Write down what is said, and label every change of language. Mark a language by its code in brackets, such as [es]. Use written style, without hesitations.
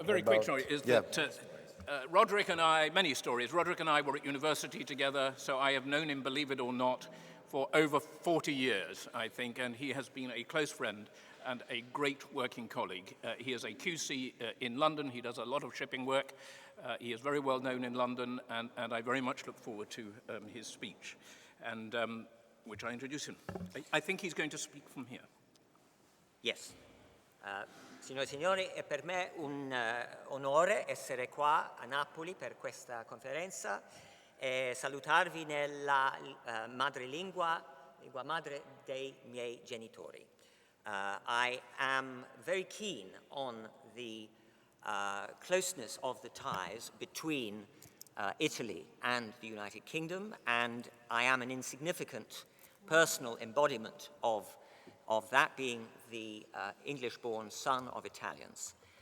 [en] A very quick story is that Roderick and I, many stories, Roderick and I were at university together, so I have known him, believe it or not, for over 40 years, I think, and he has been a close friend and a great working colleague. He is a QC in London. He does a lot of shipping work. He is very well known in London, and I very much look forward to his speech, and which I introduce him. I think he's going to speak from here. Yes. [it] Signore e signori, è per me un onore essere qua a Napoli per questa conferenza e salutarvi nella madrelingua, lingua madre dei miei genitori. [en] I am very keen on the closeness of the ties between Italy and the United Kingdom, and I am an insignificant personal embodiment of that, being the English-born son of Italians.